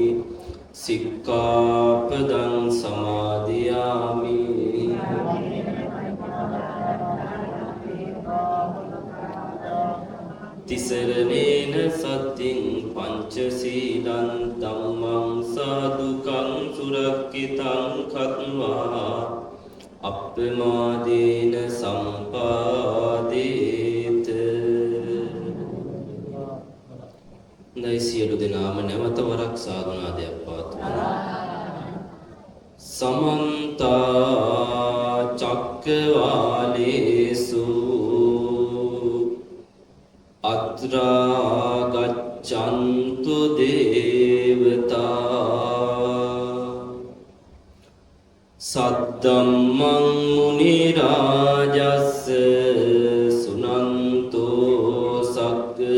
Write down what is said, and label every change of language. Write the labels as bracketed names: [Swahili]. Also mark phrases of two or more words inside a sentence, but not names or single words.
[Pali] Sikkhapadang samadhiyami Tisaranena satin panchasīlaṃ dhammam sadukam surakkitam khatva appamādena sampādeta [Sinhala] Nai සියලු දෙනාම නැවත වරක් සාදුනාදයක් පවත්වමු. [Pali] Samanta චක්කවාලේසු අත්‍රා ගච්ඡන්තු දේවතා සද්දම්මං මුනි රාජස්ස සුනන්තෝ සග්ග